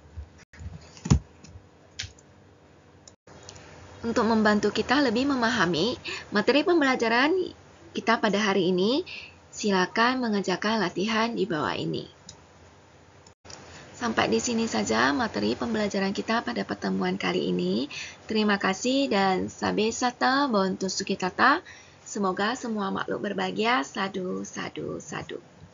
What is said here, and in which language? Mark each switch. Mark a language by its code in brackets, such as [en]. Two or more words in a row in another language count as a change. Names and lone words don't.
[id] Untuk membantu kita lebih memahami materi pembelajaran kita pada hari ini, silakan mengerjakan latihan di bawah ini. Sampai di sini saja materi pembelajaran kita pada pertemuan kali ini. Terima kasih dan [pi] sabe sata bontu sukitata. [id] Semoga semua makhluk berbahagia. [pi] Sadu, sadu, sadu.